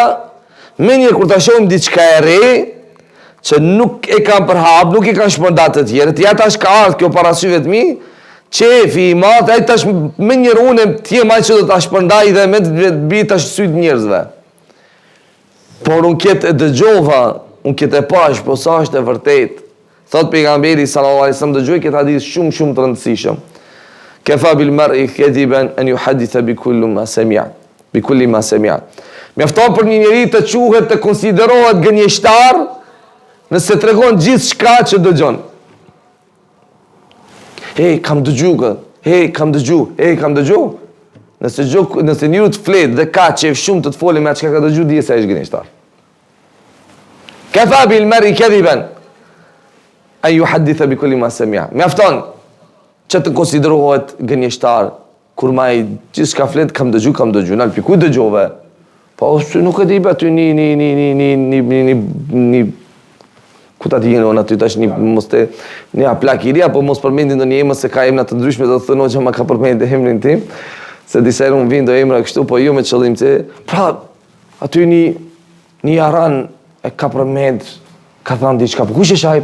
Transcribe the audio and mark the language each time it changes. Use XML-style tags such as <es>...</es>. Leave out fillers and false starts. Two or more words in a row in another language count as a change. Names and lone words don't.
<sq>Me njërë kur ta shohim diçka e re, që nuk e kam përhap, nuk e kam shpërndar të tjerët, ja tash ka ardhur kjo para syve të mi, qefi i madh, ai tash me njërë unë ti e maj që do ta shpërndaj dhe me të bi tash syt njerëzve. Por unë këtë e dëgjova, unë këtë e pash, po sa është e vërtet. Thot pejgamberi</sq> <ar>صلى الله عليه وسلم,</ar> <sq>dëgjoj këtë hadith shumë të rëndësishëm.</sq> <ar>كفى بالمرء كذبا أن يحدث بكل ما سمع. بكل ما سمع.</ar> <sq>Mjafton për një njeri të quhet, të konsiderohet gënjeshtar nëse tregon gjithçka që dëgjon. Kam dëgju. Nëse njëri të flet dhe ka qef shumë të folë me çka ka dëgju, dije se ai është gënjeshtar.</sq> <ar>كفى بالمرء كذبا أن يحدث بكل ما سمع.</ar> <sq>Mjafton që të konsiderohet gënjeshtar kur ma i gjithçka flet, kam dëgju, nal pi ku dëgjove? Po nuk e di aty një ku ta di unë aty tash një aplakiria, po mos përmendin ndonjë emër se ka emra të ndryshme, do të thonë që ma ka përmendur emrin tim, se disa herë unë vindo emra kështu, po jo me qëllim që pra aty një aran e ka përmend, ka thënë diçka, po kush është ai?</sq>